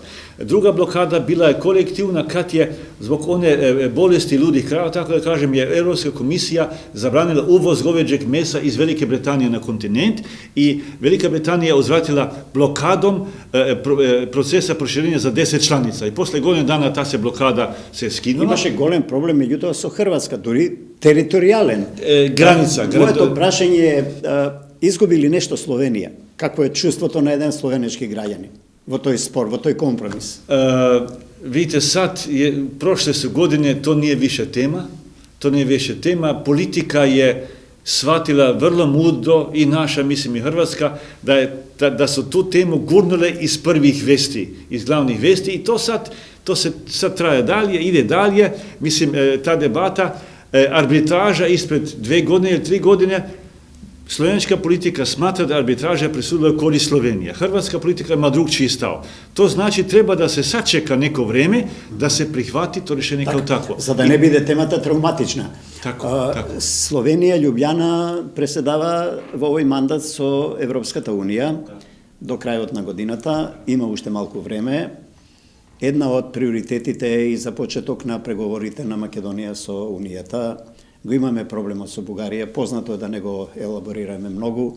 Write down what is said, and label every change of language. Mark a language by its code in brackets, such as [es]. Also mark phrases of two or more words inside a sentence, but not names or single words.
[sr] Druga blokada bila je kolektivna kad je zbog one bolesti ludih krava, tako da kažem, je Europska komisija zabranila uvoz goveđeg mesa iz Velike Britanije na kontinent i Velika Britanija uzvratila blokadom procesa proširenja za 10 članica i posle godine dana ta se blokada se skinula. [mk] Имаше голем проблем меѓутоа со Хрватска, дури територијален. Граница. Моето прашање е, изгуби ли нешто Словенија? Какво е чувството на еден словенечки граѓанин во тој спор, во тој компромис? [sr] Vidite, sad, prošle su godine, to nije više tema, politika je shvatila vrlo mudro i naša, mislim i Hrvatska, da su tu temu gurnule iz prvih vesti, iz glavnih vesti i to se sad traje dalje, ide dalje, mislim, ta debata, arbitraža ispred 2 godine ili 3 godine, slovenska politika smatra da arbitraža presudila u korist Slovenije. Hrvatska politika ima drugčiji stav. To znači treba da se sačeka neko vreme da se prihvati to rješenje kao takvo. [mk] За да не биде темата травматична. [sr] Tako. [mk] Slovenija, Ljubljana presedava во овој мандат со Европската унија до крајот на годината, има уште малку време. една од приоритетите е и започеток на преговорите на Македонија со Унијата. Го имаме проблемот со Бугарија, познато е да не го елаборираме многу.